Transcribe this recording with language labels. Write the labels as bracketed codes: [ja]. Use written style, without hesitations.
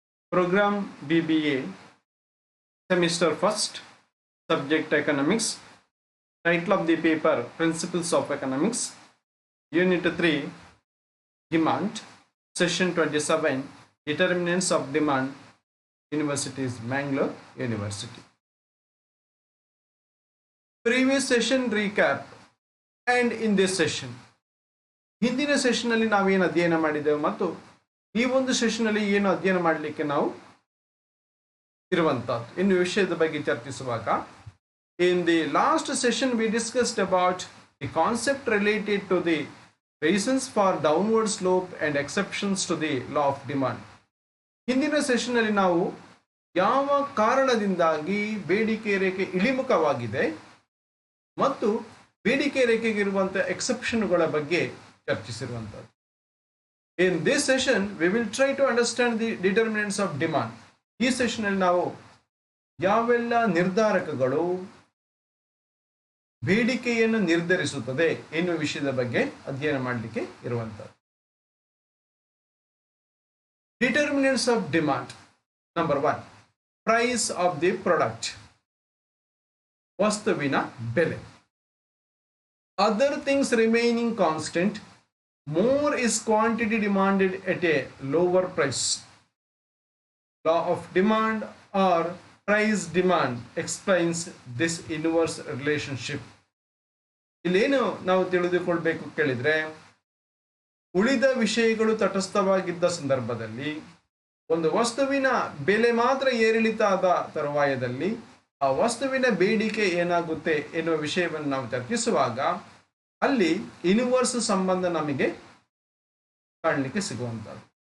[en] Program BBA, semester first, subject economics, title of the paper Principles of Economics, Unit 3, Demand, Session 27, Determinants of Demand, Universities, Mangalore University. Previous session recap and in this session. [kn] ಹಿಂದಿನ ಸೆಷನ್ನಲ್ಲಿ ನಾವೇನು ಅಧ್ಯಯನ ಮಾಡಿದೆವು ಮತ್ತು ಈ ಒಂದು ಸೆಷನ್ನಲ್ಲಿ ಏನು ಅಧ್ಯಯನ ಮಾಡಲಿಕ್ಕೆ ನಾವು ಇರುವಂತದ್ದು ಇನ್ನು ವಿಷಯದ ಬಗ್ಗೆ ಚರ್ಚಿಸುವಾಗ [en] In the last session we discussed about the concept related to the reasons for downward slope and exceptions to the law of demand. [kn] ಹಿಂದಿನ ಸೆಷನ್ನಲ್ಲಿ ನಾವು ಯಾವ ಕಾರಣದಿಂದಾಗಿ ಬೇಡಿಕೆ ರೇಖೆ ಇಳಿಮುಖವಾಗಿದೆ ಮತ್ತು ಬೇಡಿಕೆ ರೇಖೆಗಿರುವಂತಹ ಎಕ್ಸೆಪ್ಷನ್ಗಳ ಬಗ್ಗೆ ಚರ್ಚಿಸಿರುವಂತದ್ದು. [en] In this session we will try to understand the determinants of demand. [kn] ಈ ಸೆಷನ್ ಅಲ್ಲಿ ನಾವು ಯಾವೆಲ್ಲ ನಿರ್ಧಾರಕಗಳು ಬೇಡಿಕೆಯನ್ನು ನಿರ್ಧರಿಸುತ್ತದೆ ಎನ್ನುವ ವಿಷಯದ ಬಗ್ಗೆ ಅಧ್ಯಯನ ಮಾಡಲಿಕ್ಕೆ ಇರುವಂತದ್ದು. [en] Determinants of demand. Number 1, price of the product, [kn] ವಸ್ತುವಿನ ಬೆಲೆ. [en] Other things remaining constant, more is quantity demanded at a lower price. Law of demand or price demand explains this inverse relationship. [kn] ಇಲ್ಲೇನು ನಾವು ತಿಳಿದುಕೊಳ್ಬೇಕು ಕೇಳಿದ್ರೆ, ಉಳಿದ ವಿಷಯಗಳು ತಟಸ್ಥವಾಗಿದ್ದ ಸಂದರ್ಭದಲ್ಲಿ ಒಂದು ವಸ್ತುವಿನ ಬೆಲೆ ಮಾತ್ರ ಏರಿಳಿತ ಆದ ತರುವಾಯದಲ್ಲಿ ಆ ವಸ್ತುವಿನ ಬೇಡಿಕೆ ಏನಾಗುತ್ತೆ ಎನ್ನುವ ವಿಷಯವನ್ನು ನಾವು ಚರ್ಚಿಸುವಾಗ ಅಲ್ಲಿ ಇನ್ವರ್ಸ್ ಸಂಬಂಧ ನಮಗೆ ಕಾಣಲಿಕ್ಕೆ ಸಿಗುವಂಥದ್ದು.